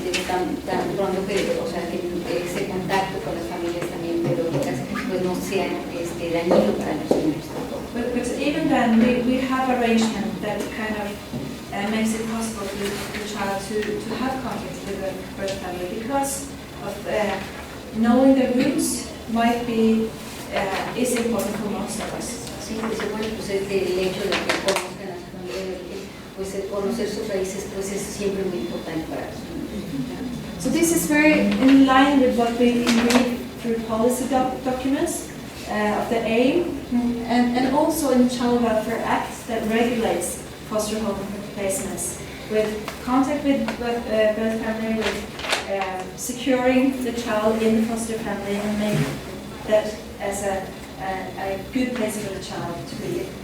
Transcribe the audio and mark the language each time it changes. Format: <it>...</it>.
<es>Tan pronto que, o sea, que ese contacto con las familias también biológicas pues no sea dañino para los niños.</es> <en>But even then, we have arrangement that kind of makes it possible for the child to have contact with the birth family because of knowing the roots might be is important for most of us.</en> <es>Sí, pues bueno, pues el hecho de que conozcan a su familia de origen, pues conocer sus raíces, pues es siempre muy importante para los niños.</es> <en>So this is very in line with what we can read through policy documents of the aim and also in the Child Welfare Act that regulates foster home placements with contact with birth family, with securing the child in the foster family and make that as a good place for the child to be.</en>